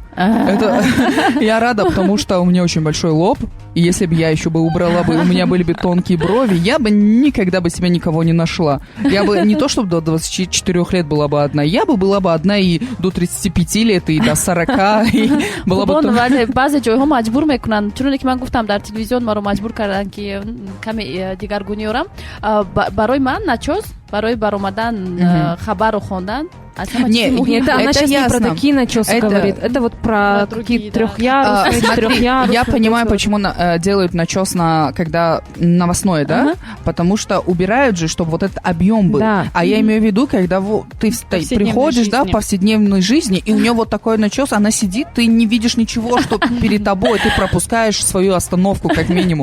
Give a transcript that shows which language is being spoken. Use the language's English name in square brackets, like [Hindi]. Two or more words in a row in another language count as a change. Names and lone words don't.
[Russian] Это я рада, потому что у меня очень большой лоб, и если бы я еще бы убрала бы, у меня были бы тонкие брови, я бы никогда бы себе никого не нашла. Я бы не то, чтобы до 24 лет была бы одна, я бы была бы одна и до 35 лет, и до 40, и была бы... [Tajik] баъзе ҷойҳо маҷбур мекунанд, чуноне ки ман гуфтам дар телевизион маро маҷбур кардан ки каме дигаргуниёрам. Барои ман начос, барои баромадан хабару хондан. [Russian] Нет, она сейчас не про такие начесы говорит. Это вот про какие-то трехъярусные, четырехъярусные. Я понимаю, почему делают начес когда новостной, да? Потому что убирают же, чтобы вот этот объем был. А я имею в виду, когда ты приходишь, да, в повседневной жизни, и у нее вот такой начес, она сидит, ты не видишь ничего, что перед тобой, ты пропускаешь свою остановку как минимум.